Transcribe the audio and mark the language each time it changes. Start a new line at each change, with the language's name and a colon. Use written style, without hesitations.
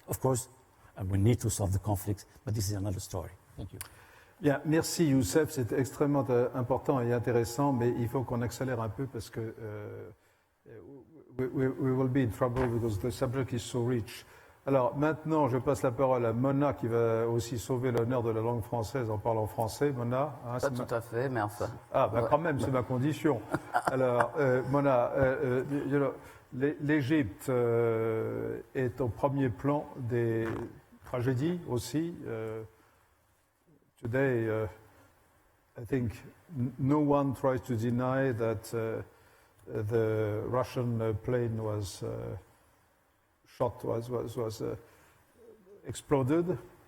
English: Of course, we need to solve the conflicts, but this is another story. Thank you.
French: Bien, merci Youssef, c'est extrêmement important et intéressant, mais il faut qu'on accélère un peu parce que we will be in trouble because the subject is so rich. Alors maintenant, je passe la parole à Mona qui va aussi sauver l'honneur de la langue française en parlant français. Mona, hein, pas tout à fait, mais enfin. Ah, bah, ouais. Quand même, c'est ma condition. Alors, Mona, l'Égypte est au premier plan des tragédies aussi.
English: Today, I think no one tries to deny that the Russian plane was shot, was exploded.